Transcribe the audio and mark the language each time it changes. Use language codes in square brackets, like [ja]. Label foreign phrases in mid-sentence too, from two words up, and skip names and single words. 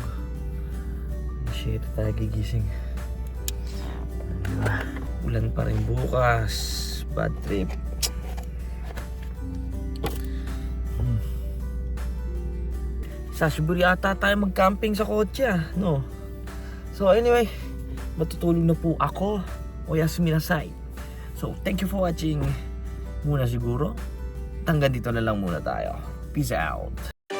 [tl] Shit, tayo gigising. Ulan pa rin bukas. [en] Bad trip. [tl] Sa Shiburi ata tayo mag-camping sa kotse no? So anyway, matutulog na po ako. [ja] おやすみなさい. [en] So thank you for watching [tl] muna siguro. Hanggang dito na lang muna tayo. [en] Peace out.